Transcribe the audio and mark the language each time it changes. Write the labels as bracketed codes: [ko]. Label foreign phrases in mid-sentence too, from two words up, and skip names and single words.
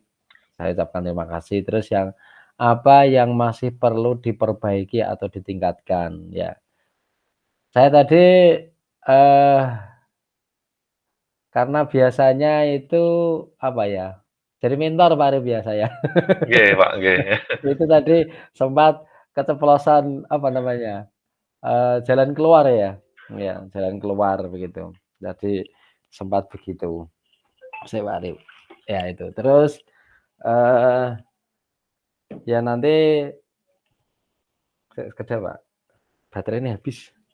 [id] Saya ucapkan terima kasih. Terus apa yang masih perlu diperbaiki atau ditingkatkan ya. Saya tadi, eee, karena biasanya itu apa ya, jadi mentor Pak Arif ya saya. [jv] Nggih Pak, nggih. [id] Itu tadi sempat keceplosan apa namanya, jalan keluar ya, ya jalan keluar begitu. Jadi sempat begitu, saya Pak Arif. Ya itu, terus, eee, ya nanti sekedar Pak, baterai ini habis.